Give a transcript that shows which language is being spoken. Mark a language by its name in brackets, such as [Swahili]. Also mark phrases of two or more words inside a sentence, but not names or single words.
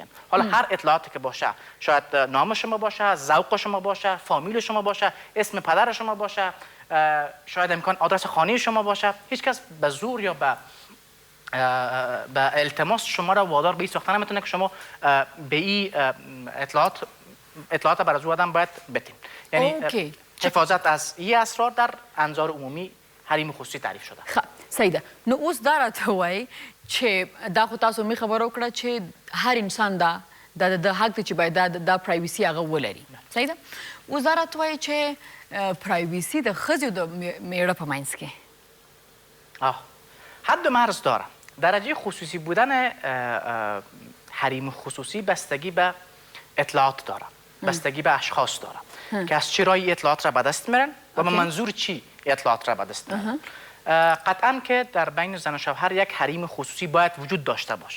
[Persian] حالا هر اطلاعاتی که باشه، شاید نام شما باشه، ذوق شما باشه، فامیل شما باشه، اسم پدر شما باشه، شاید امکان آدرس خانه شما باشه، هیچ کس به زور یا به التماس شما را وادار به این ساختن نمیتونه که شما به این اطلاعات بر از او آدم باید بدین. یعنی حفاظت از این اسرار در انظار عمومی حریم خصوصی تعریف شده. [Pashto] خب سیده، نو اوس دا راته وایي چې دا خو تاسو مې خبره وکړه چې هر انسان د حق دی چې باید دا پرایویسي هغه ولري. سیده، اوس دا راته وایي چې پرایویسي د ښځې او د میړه په منځ کې [Persian] حد و مرز داره. درجه خصوصی بودن حریم خصوصی بستگی به اطلاعات داره، بستگی به اشخاص داره که از چه راهی اطلاعات را به دست میرن و به منظور چی اطلاعات را به دست میرن. قطعا که در بین زن و شوهر یک حریم خصوصی باید وجود داشته باشه.